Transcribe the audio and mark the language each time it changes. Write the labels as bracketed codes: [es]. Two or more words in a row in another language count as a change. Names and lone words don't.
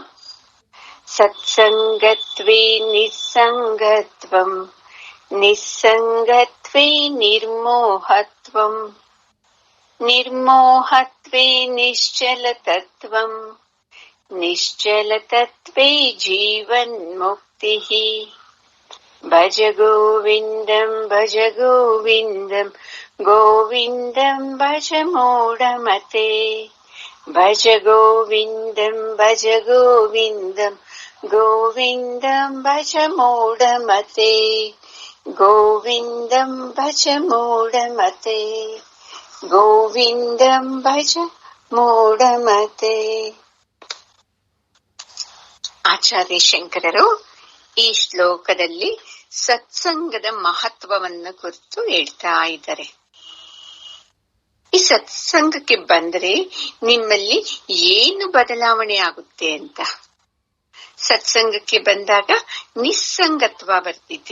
[sa] ಸತ್ಸಂಗತ್ವೇ ನಿಸ್ಸಂಗತ್ವಂ ನಿಸ್ಸಂಗತ್ವೇ ನಿರ್ಮೋಹತ್ವಂ ನಿರ್ಮೋಹತ್ವೇ ನಿಶ್ಚಲತತ್ವಂ ನಿಶ್ಚಲತತ್ವೇ ಜೀವನ್ಮುಕ್ತಿಃ. ಭಜ ಗೋವಿಂದಂ ಭಜ ಗೋವಿಂದಂ ಗೋವಿಂದಂ ಭಜ ಮೂಢಮತೆ. ಭಜ ಗೋವಿಂದಂ ಭಜ ಗೋವಿಂದಂ ಗೋವಿಂದಂ ಭಜ ಮೂಢಮತೆ. ಗೋವಿಂದಂ ಭಜ ಮೂಢಮತೆ ಗೋವಿಂದಂ ಭಜ ಮೂಢಮತೆ. [kn] ಆಚಾರ್ಯ ಶಂಕರರು ಈ ಶ್ಲೋಕದಲ್ಲಿ ಸತ್ಸಂಗದ ಮಹತ್ವವನ್ನು ಕುರಿತು ಹೇಳ್ತಾ ಇದ್ದಾರೆ. ಈ ಸತ್ಸಂಗಕ್ಕೆ ಬಂದರೆ ನಿಮ್ಮಲ್ಲಿ ಏನು ಬದಲಾವಣೆ ಆಗುತ್ತೆ ಅಂತ. ಸತ್ಸಂಗಕ್ಕೆ ಬಂದಾಗ ನಿಸ್ಸಂಗತ್ವ ಬರ್ತಿದೆ.